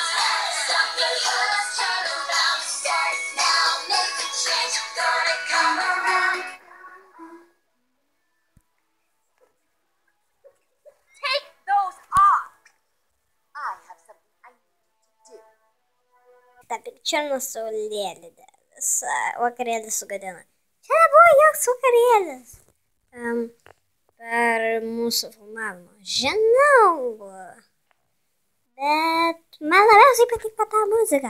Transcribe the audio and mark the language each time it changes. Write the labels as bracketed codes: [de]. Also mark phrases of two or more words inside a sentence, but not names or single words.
[en] Stop your heart, turn around. Start now, make a change. Gonna come around. Take those off! I have something I need to do. [lt] Ta pikčiurna saulėlydė. Visą vakarėlį sugadina. Čia nebuvo joks vakarėlis. Per mūsų filmavimą. Žinau. Bet man labiausiai patiko ta muzika.